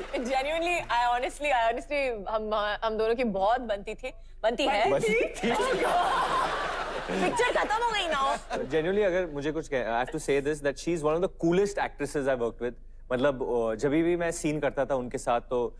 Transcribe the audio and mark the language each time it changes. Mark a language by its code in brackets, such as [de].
[en] Genuinely, I honestly, [hi] हम दोनों की बहुत बनती है। पिक्चर खत्म हो गई ना। [en] Genuinely [hi] अगर मुझे कुछ [en] I have to say this that she is one of the coolest actresses I worked with. [hi] मतलब जब भी मैं सीन करता था उनके साथ तो